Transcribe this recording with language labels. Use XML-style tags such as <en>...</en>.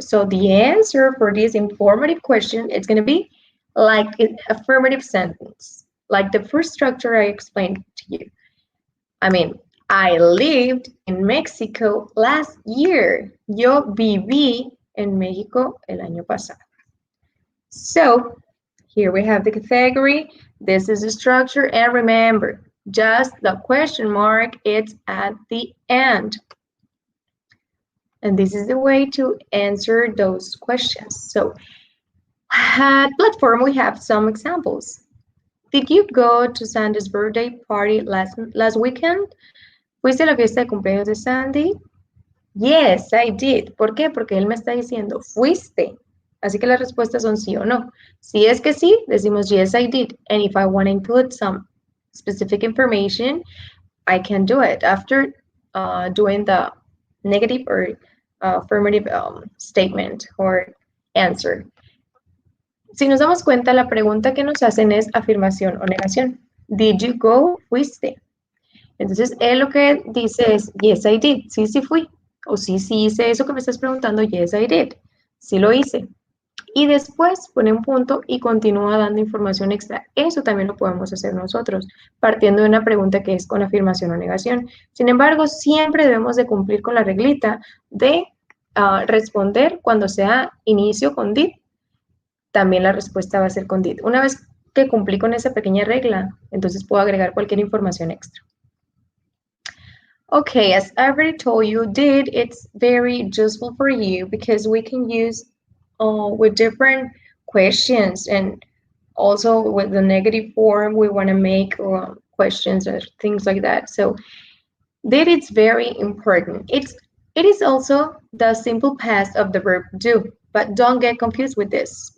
<en>So the answer for this informative question is going to be like an affirmative sentence, like the first structure I explained to you. I mean, I lived in Mexico last year.</en> <es>Yo viví en México el año pasado.</es> <en>So, here we have the category. This is the structure. And remember, just the question mark, it's at the end. And this is the way to answer those questions. So, at platform, we have some examples. Did you go to Sandy's birthday party last weekend?</en> <es>¿Fuiste a la fiesta de cumpleaños de Sandy?</es> <en>Yes, I did.</en> <es>¿Por qué? Porque él me está diciendo, fuiste. Así que las respuestas son sí o no. Si es que sí, decimos</es> <en>yes, I did. And if I want to include some specific information, I can do it after doing the negative or affirmative statement or answer.</en> <es>Si nos damos cuenta, la pregunta que nos hacen es afirmación o negación.</es> <en>Did you go?</en> <es>Fuiste. Entonces, él lo que dice es,</es> <en>yes, I did.</en> <es>Sí, sí fui. O sí, sí hice eso que me estás preguntando.</es> <en>Yes, I did.</en> <es>Sí lo hice. Y después pone un punto y continúa dando información extra. Eso también lo podemos hacer nosotros, partiendo de una pregunta que es con afirmación o negación. Sin embargo, siempre debemos de cumplir con la reglita de responder cuando sea inicio con did. También la respuesta va a ser con did. Una vez que cumplí con esa pequeña regla, entonces puedo agregar cualquier información extra.</es> <en>Okay, as I already told you, did, it's very useful for you because we can use with different questions, and also with the negative form, we want to make questions or things like that. So did, it's very important. It is also the simple past of the verb do, but don't get confused with this.</en>